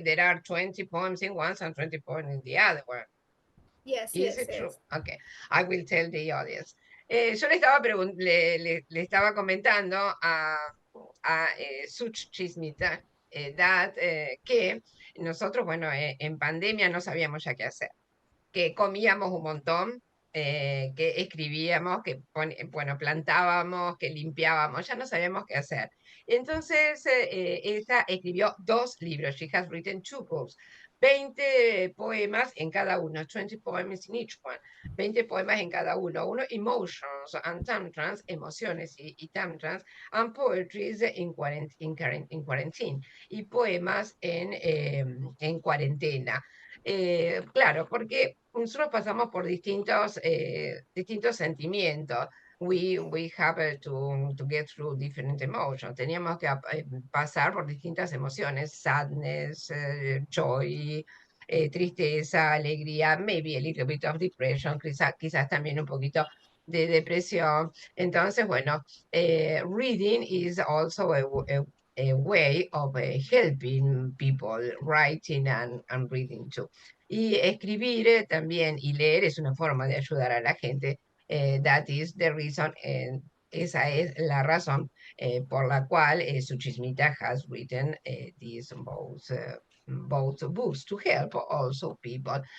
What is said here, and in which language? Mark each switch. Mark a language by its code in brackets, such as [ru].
[en] There are 20 poems in one and 20 poems in the other one. Yes, Is yes, it true? yes. Okay, I will tell the audience. [es] Yo le estaba comentando a Suchismita que nosotros, bueno, en pandemia no sabíamos ya qué hacer, que comíamos un montón, que escribíamos, bueno, plantábamos, que limpiábamos, ya no sabíamos qué hacer. Entonces, ella escribió dos libros. [en] She has written two books. [es] 20 poemas en cada uno, [en] 20 poems in each one, [es] 20 poemas en cada uno, uno [en] emotions and tantrums, [es] emociones y tantrums, [en] and poetries in quarantine, [es] y poemas en cuarentena. Claro, porque nosotros pasamos por distintos sentimientos. [en] We have to get through different emotions. [es] Teníamos que pasar por distintas emociones, [en] sadness, joy, [es] tristeza, alegría, [en] maybe a little bit of depression, [es] quizás también un poquito de depresión. Entonces, bueno, [en] reading is also a way of helping people, writing and reading too. [es] Y escribir también y leer es una forma de ayudar a la gente. [en] That is the reason, [es] esa es la razón por la cual [en] Suchismita has written these both books to help also people.